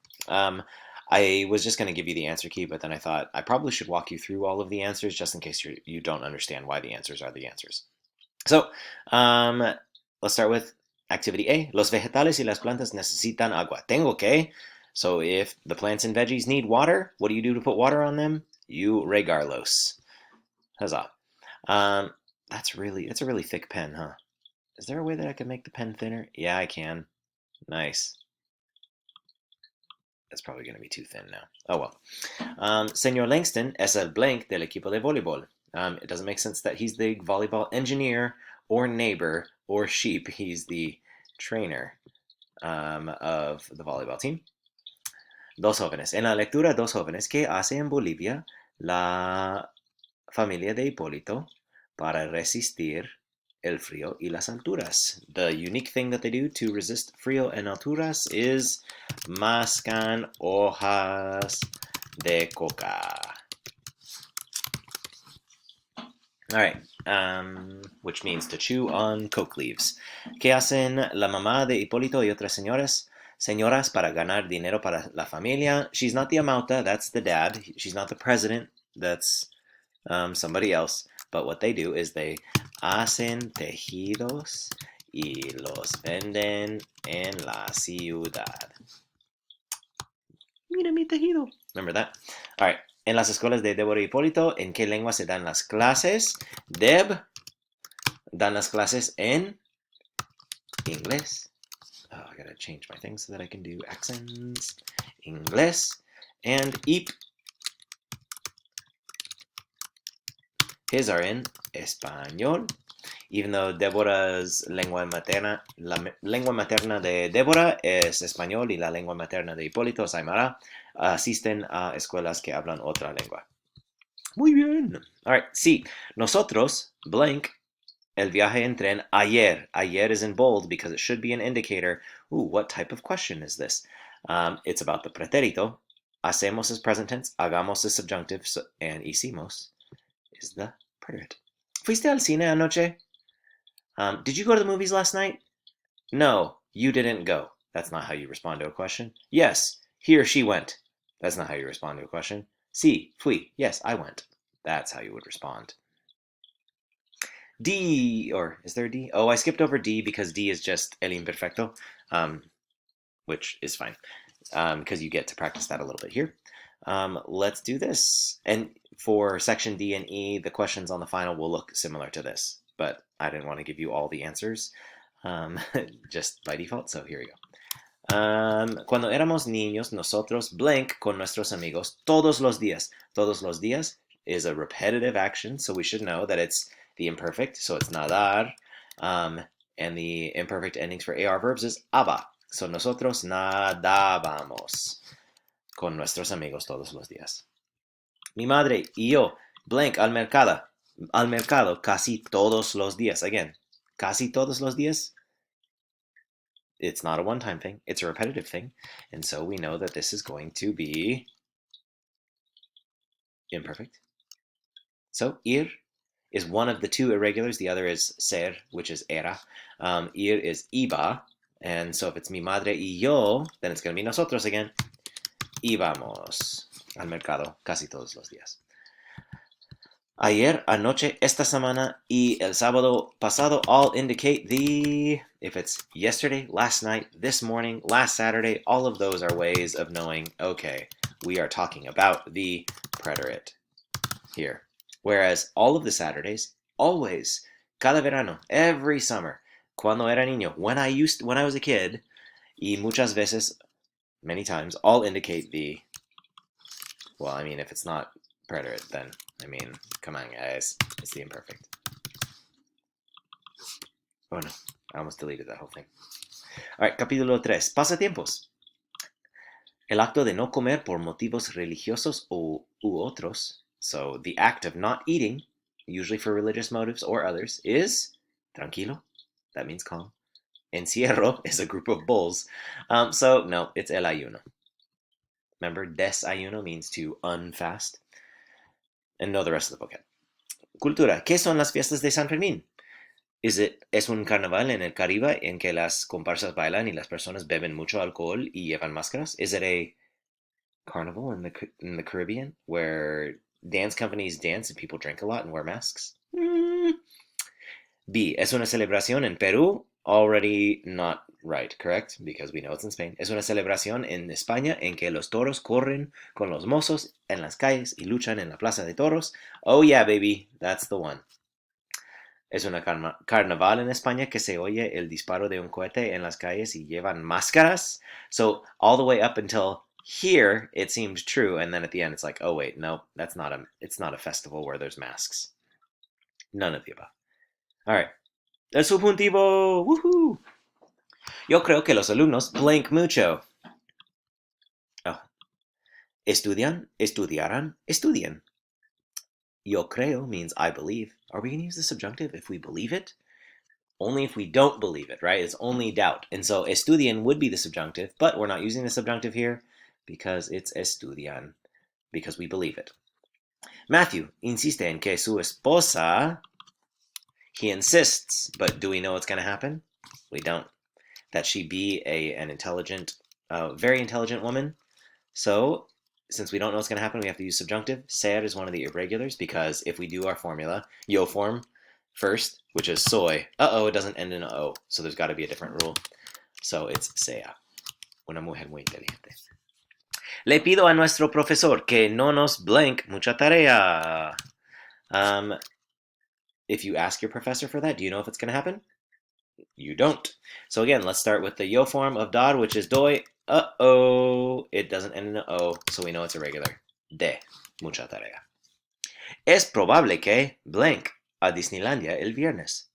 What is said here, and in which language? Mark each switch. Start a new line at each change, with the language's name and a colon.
English: Um, I was just going to give you the answer key, but then I thought I probably should walk you through all of the answers just in case you don't understand why the answers are the answers. So, um, let's start with activity A.
Spanish: Los vegetales y las plantas necesitan agua. Tengo que.
English: So if the plants and veggies need water, what do you do to put water on them? You regarlos. Huzzah. Um, it's a really thick pen, huh? Is there a way that I can make the pen thinner? Yeah, I can. Nice. That's probably going to be too thin now. Oh well.
Spanish: Senor Langston es el blank del equipo de voleibol.
English: It doesn't make sense that he's the volleyball engineer or neighbor or sheep. He's the trainer of the volleyball team.
Spanish: Dos jóvenes. En la lectura, dos jóvenes. ¿Qué hace en Bolivia la familia de Hipólito para resistir el frío y las alturas?
English: The unique thing that they do to resist frío and alturas is
Spanish: mascan hojas de coca.
English: All right, which means to chew on coke leaves.
Spanish: ¿Qué hacen la mamá de Hipólito y otras señoras para ganar dinero para la familia?
English: She's not the amauta, that's the dad. She's not the president, that's somebody else. But what they do is they
Spanish: hacen tejidos y los venden en la ciudad. Mira mi tejido.
English: Remember that? All right.
Spanish: En las escuelas de Débora y Hipólito, ¿en qué lengua se dan las clases? Deb dan las clases en inglés.
English: Oh, I gotta change my thing so that I can do accents. Inglés. And his are in español. Even though Débora's
Spanish: lengua materna, la lengua materna de Débora es español y la lengua materna de Hipólito es aymara, asisten a escuelas que hablan otra lengua. Muy bien. All right, sí, nosotros, blank, el viaje en tren ayer.
English: Ayer is in bold because it should be an indicator. Ooh, what type of question is this? It's about the pretérito. Hacemos is present tense, hagamos is subjunctive, and hicimos is the preterite.
Spanish: ¿Fuiste al cine anoche?
English: Did you go to the movies last night? No, you didn't go. That's not how you respond to a question. Yes, he or she went. That's not how you respond to a question.
Spanish: Sí, fui.
English: Yes, I went. That's how you would respond. D, or is there a D? Oh, I skipped over D because D is just el imperfecto, which is fine because you get to practice that a little bit here. Let's do this. And for section D and E, the questions on the final will look similar to this, but I didn't want to give you all the answers just by default, so here we go.
Spanish: Cuando éramos niños, nosotros blank con nuestros amigos todos los días.
English: Todos los días is a repetitive action, so we should know that it's the imperfect, so it's nadar. And the imperfect endings for AR verbs is aba.
Spanish: So nosotros nadábamos con nuestros amigos todos los días. Mi madre y yo, blank, al mercado casi todos los días. Again, casi todos los días.
English: It's not a one-time thing, it's a repetitive thing. And so we know that this is going to be imperfect. So ir is one of the two irregulars. The other is ser, which is era. Ir is iba. And so if it's mi madre y yo, then it's going to be nosotros again.
Spanish: Íbamos al mercado casi todos los días. Ayer, anoche, esta semana, y el sábado pasado
English: all indicate the, if it's yesterday, last night, this morning, last Saturday, all of those are ways of knowing, okay, we are talking about the preterite here. Whereas all of the Saturdays, always,
Spanish: cada verano,
English: every summer,
Spanish: cuando era niño,
English: when I was a kid,
Spanish: y muchas veces,
English: many times, all indicate the, well, I mean, if it's not preterite, then, I mean, come on, guys, it's the imperfect. Oh no, I almost deleted that whole thing. All right, capítulo 3, pasatiempos.
Spanish: El acto de no comer por motivos religiosos u otros,
English: so the act of not eating, usually for religious motives or others, is Tranquilo, that means calm. Encierro is a group of bulls. So, no, it's el ayuno. Remember, desayuno means to unfast. And know the rest of the vocab. Cultura.
Spanish: ¿Qué son las fiestas de San Fermín? Es un carnaval en el Caribe en que las comparsas bailan y las personas beben mucho alcohol y llevan máscaras?
English: Is it a carnival in the Caribbean where dance companies dance and people drink a lot and wear masks? B.
Spanish: Es una celebración en Perú?
English: Already not right, correct? Because we know it's in Spain.
Spanish: Es una celebración en España en que los toros corren con los mozos en las calles y luchan en la plaza de toros.
English: Oh yeah, baby, that's the one.
Spanish: Es una carnaval en España que se oye el disparo de un cohete en las calles y llevan máscaras.
English: So all the way up until here, it seemed true, and then at the end, it's like, oh wait, no, it's not a festival where there's masks. None of the above. All right. El subjuntivo. Woohoo!
Spanish: Yo creo que los alumnos blank mucho. Oh. Estudian, estudiarán, estudien.
English: Yo creo means I believe. Are we going to use the subjunctive if we believe it? Only if we don't believe it, right? It's only doubt. And so estudian would be the subjunctive, but we're not using the subjunctive here because it's estudian, because we believe it.
Spanish: Matthew insiste en que su esposa.
English: He insists, but do we know what's going to happen? We don't. That she be an intelligent, very intelligent woman. So, since we don't know what's going to happen, we have to use subjunctive. Ser is one of the irregulars because if we do our formula, yo form first, which is soy, it doesn't end in a o. So there's got to be a different rule. So it's sea.
Spanish: Una mujer muy inteligente. Le pido a nuestro profesor que no nos blank mucha tarea.
English: If you ask your professor for that, do you know if it's going to happen? You don't. So again, let's start with the yo form of dar, which is doy. It doesn't end in an o, so we know it's irregular.
Spanish: De mucha tarea. Es probable que blank a Disneylandia el viernes.